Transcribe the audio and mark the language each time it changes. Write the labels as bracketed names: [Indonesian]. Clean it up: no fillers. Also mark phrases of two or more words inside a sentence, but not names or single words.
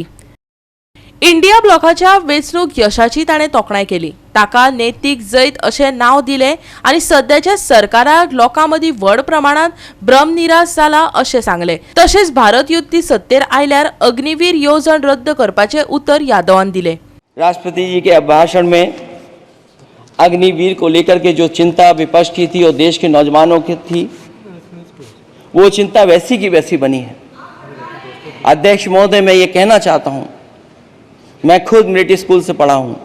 [Konkani] इंडिया ब्लॉकाच्या वेंचणूक यशाची ताणें तोखणाय केली। ताका नैतीक जैत अशें नाव दिलें आनी सद्याच्या सरकाराक लोकांमदीं व्हड प्रमाणात भ्रमनिरास जाला अशें सांगलें। तशेंच भारत युती सत्तेर आयल्यार अग्निवीर येवजण रद्द करपाचें उतर यादवान दिलें। [Hindi] राष्ट्रपति जी के भाषण में अग्निवीर को लेकर के जो चिंता विपक्ष की थी और देश के नौजवानों की थी, वो चिंता वैसी की वैसी बनी है। अध्यक्ष महोदय, मैं ये कहना चाहता हूँ, मैं खुद मिलिट्री स्कूल से पढ़ा हूँ।